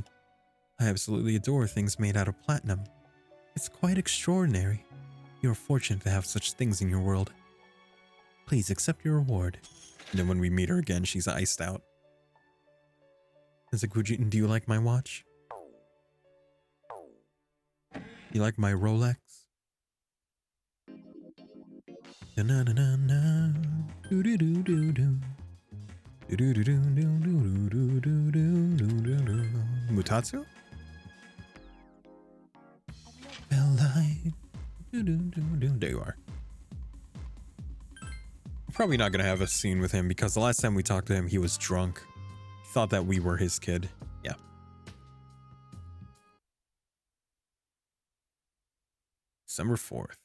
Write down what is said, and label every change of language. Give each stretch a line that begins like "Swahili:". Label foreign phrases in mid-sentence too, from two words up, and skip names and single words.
English: I absolutely adore things made out of platinum. It's quite extraordinary. You're fortunate to have such things in your world. Please accept your reward. And then when we meet her again, she's iced out. Do you like my watch? You like my Rolex? Da-na-na-na-na. Do-do-do-do-do. Mutatsu? There you are. Probably not gonna have a scene with him because the last time we talked to him, he was drunk. He thought that we were his kid. Yeah. December 4th.